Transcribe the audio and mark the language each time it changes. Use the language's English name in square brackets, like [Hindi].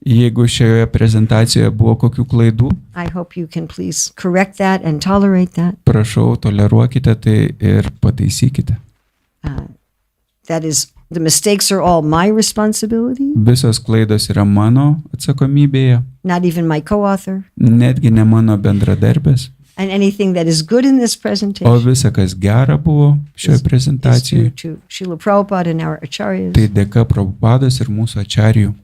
[Lithuanian] Jeigu šioje prezentacijoje buvo kokių klaidų, [English] I hope you can please correct that and tolerate that. [Lithuanian] prašau, toleruokite tai ir pataisykite. [English] That is, the mistakes are all my responsibility, [Lithuanian] Visos klaidos yra mano atsakomybėje, [English] not even my co-author. [Lithuanian] netgi ne mano bendradarbės, [English] And anything that is good in this [Lithuanian] o [English] presentation [Lithuanian] visa, kas gera buvo šioje [English] is due [Lithuanian] prezentacijoje, [English] to Srila Prabhupada and our acharyas [Lithuanian] tai dėka Prabhupados ir mūsų ačarijų